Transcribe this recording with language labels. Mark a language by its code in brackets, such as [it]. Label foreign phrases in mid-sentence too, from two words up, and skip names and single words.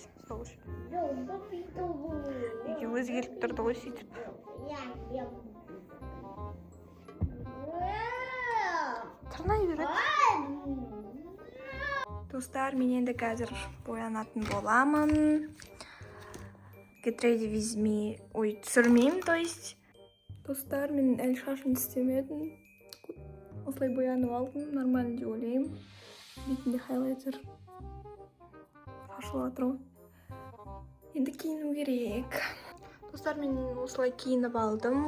[kk] Сол үшін. Неге өзі келіп тұрды ғой сөйтіп. Тырнай береді. Достар, мен енді қазір боянатын боламын. [en] Get ready with me. [kk] Ой, түсірмеймін, [ru] то есть. [kk] Достар, мен әлі шашын істемедім. Осылай боянып алдым, нормально деп ойлаймын. Бетінде хайлайтер шашылып жатыр ғой. Енді киіну керек. Достар, мен осылай киініп алдым.